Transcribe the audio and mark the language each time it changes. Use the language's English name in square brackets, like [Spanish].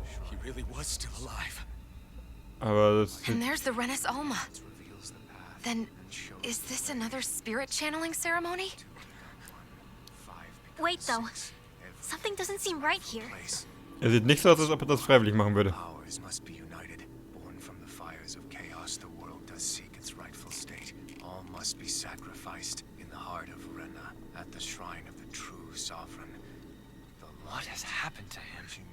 [English] He really was still alive. [German] Aber das [English] And there's the Renis Alma. Then, is this another spirit channeling ceremony? Wait though, something doesn't seem right here. [German] er sieht nicht so aus, als ob er das freiwillig machen würde. [English] Powers must be united. Born from the fires of chaos, the world does seek its rightful state. All must be sacrificed in the heart of Rena, at the shrine of the true sovereign. What has happened to him?